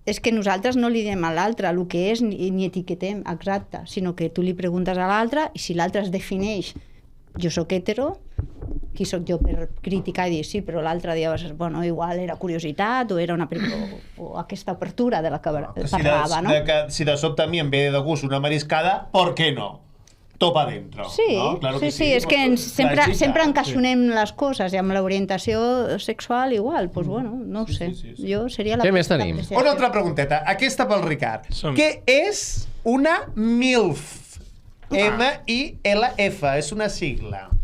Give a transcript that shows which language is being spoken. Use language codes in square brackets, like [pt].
[ca] És que nosaltres no li diem a l'altre el que és ni etiquetem, exacte, sinó que tu li preguntes a l'altre i si l'altre es defineix jo sóc hetero, qui sóc jo per criticar i dir sí, però l'altre dia bueno, igual era curiositat o era una o aquesta apertura de la que parlava, no? Si de sobte a mi em ve de gust una mariscada, [es] ¿por qué no? Topa dentro. [ca] Sí, ¿no? Claro que sí, és que sempre encaixonem les coses i amb l'orientació sexual igual, doncs bueno, no ho sé. Jo seria la... Què més tenim? Una altra pregunteta, aquesta pel Ricard. Què és una MILF? M-I-L-F, és una sigla.